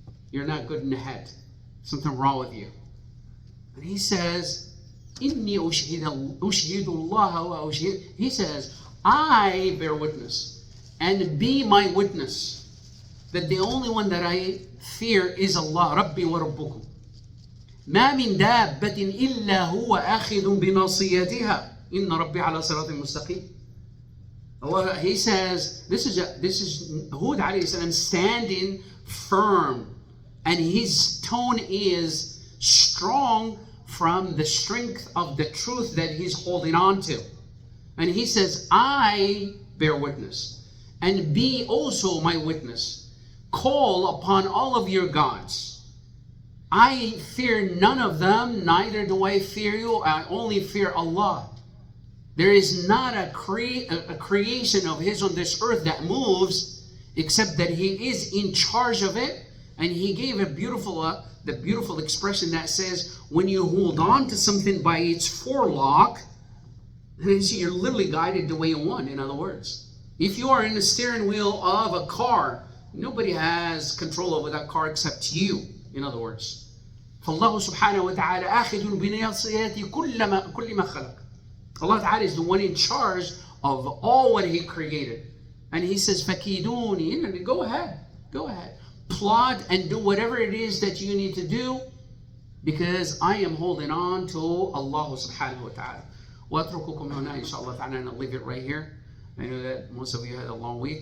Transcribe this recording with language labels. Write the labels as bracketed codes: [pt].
[en] You're not good in the head. Something wrong with you. [ar] And he says, إِنِّي أُشْهِدُ اللَّهَ وَأُشْهِدُ. [en] He says, I bear witness and be my witness that the only one that I fear is Allah, [ar] Rabbi wa Rabbukum. ما من دابة إلا هو آخذ بناصيتها إن ربي على صراط مستقيم. [en] Allah, he says, this is Hud alayhi salam standing firm, and his tone is strong from the strength of the truth that he's holding on to. And he says, I bear witness and be also my witness. Call upon all of your gods. I fear none of them, neither do I fear you. I only fear Allah. There is not a creation of His on this earth that moves except that He is in charge of it. And He gave a the beautiful expression that says, when you hold on to something by its forelock, you're literally guided the way you want. In other words, if you are in the steering wheel of a car, nobody has control over that car except you. In other words, [ar] فالله سبحانه وتعالى آخذ بناصيات كل ما خلق. [en] Allah Ta'ala is the one in charge of all what He created. And He says, [ar] فَكِيدُونِ. [en] Go ahead. Plot and do whatever it is that you need to do, because I am holding on to Allah subhanahu wa ta'ala. [ar] وَأَتْرُكُكُمْ هُنَا [en] inshallah ta'ala, and I'll leave it right here. I know that most of you had a long week.